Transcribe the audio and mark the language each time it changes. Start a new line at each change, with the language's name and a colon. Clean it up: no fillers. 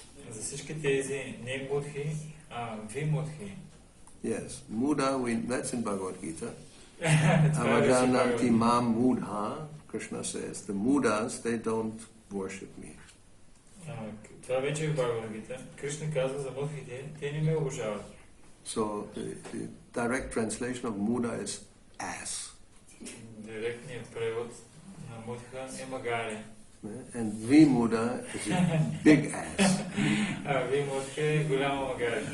Bulgarian: За всички тези не будхи, а вимудхи.
English: Yes, muda, that's in Bhagavad Gita.
Sanskrit: Avajananti mam mudha,
English: Krishna says, the mudas, they don't worship me.
Bulgarian: Това вече е в Бхагавад Гита. Кришна казва за мудхите, те не ме обожават.
English: So the direct translation of muda is ass.
Bulgarian: Директният превод на мудха е магаре.
English: And vimuda is a big ass.
Bulgarian: Вимудха е голяма магаре.